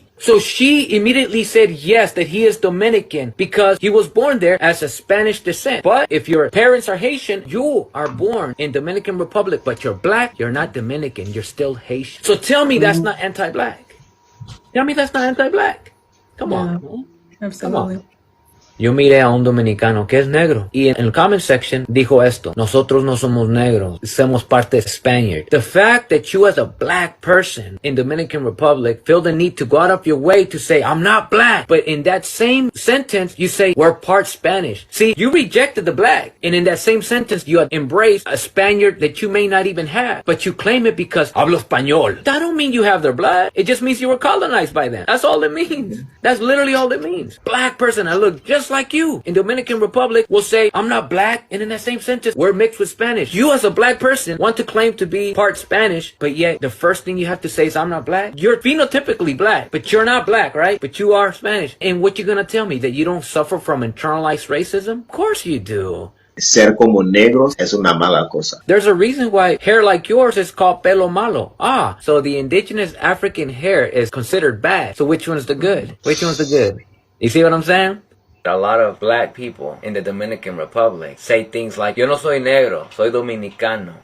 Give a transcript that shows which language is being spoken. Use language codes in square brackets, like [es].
[en] So she immediately said yes, that he is Dominican because he was born there as a Spanish descent. But if your parents are Haitian, you are born in Dominican Republic, but you're black, you're not Dominican, you're still Haitian. So tell me that's not anti-black. Tell me that's not anti-black. Come on. Absolutely. Come on. [es] Yo miré a un dominicano que es negro y en el [en] comment section [es] dijo esto: nosotros no somos negros, somos parte Spaniard. [en] The fact that you as a black person in Dominican Republic feel the need to go out of your way to say I'm not black, but in that same sentence you say we're part Spanish. See, you rejected the black, and in that same sentence you embrace a Spaniard that you may not even have, but you claim it because [es] hablo español. [en] That don't mean you have their blood. It just means you were colonized by them. That's all it means. That's literally all it means. Black person, I look just like you. In Dominican Republic, we'll say, I'm not black, and in that same sentence, we're mixed with Spanish. You as a black person want to claim to be part Spanish, but yet the first thing you have to say is, I'm not black. You're phenotypically black, but you're not black, right? But you are Spanish. And what you gonna tell me, that you don't suffer from internalized racism? Of course you do. [es] Ser como negros es una mala cosa. [en] There's a reason why hair like yours is called [es] pelo malo. [en] Ah, so the indigenous African hair is considered bad. So which one's the good? Which one's the good? You see what I'm saying? A lot of black people in the Dominican Republic say things like, [es] yo no soy negro, soy dominicano.